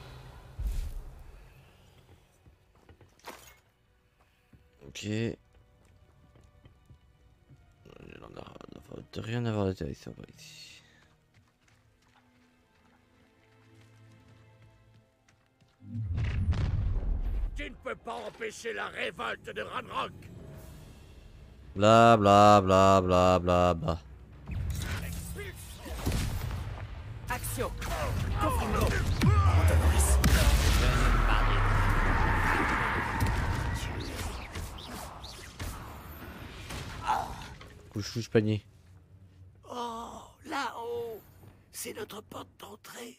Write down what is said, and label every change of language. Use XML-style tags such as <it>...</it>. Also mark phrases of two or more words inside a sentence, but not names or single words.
<fr>Ok. Il en a de rien à voir d'intéressant par ici. Tu ne peux pas empêcher la révolte de Ranrock. Bla bla bla bla bla bla. Action. Confringo. Couche panier. Oh, là-haut, c'est notre porte d'entrée.</fr>